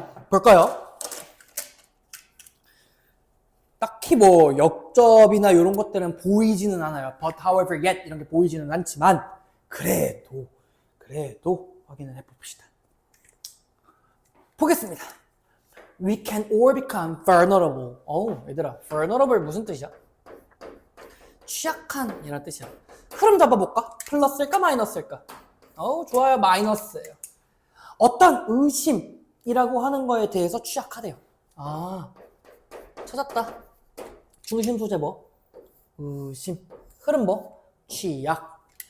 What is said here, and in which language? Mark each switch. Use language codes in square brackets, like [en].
[ko] 볼까요? 딱히 역접이나 이런 것들은 보이지는 않아요. [en] But however yet [ko] 이런 게 보이지는 않지만 그래도 확인을 해봅시다. 보겠습니다. [en] we can all become vulnerable. [ko] 얘들아, vulnerable 무슨 뜻이야? 취약한 이란 뜻이야. 흐름 잡아볼까? 플러스일까 마이너스일까? 좋아요. 마이너스예요. 어떤 의심이라고 하는 거에 대해서 취약하대요. 찾았다. 중심 소재 뭐? 의심. 흐름 뭐? 취약.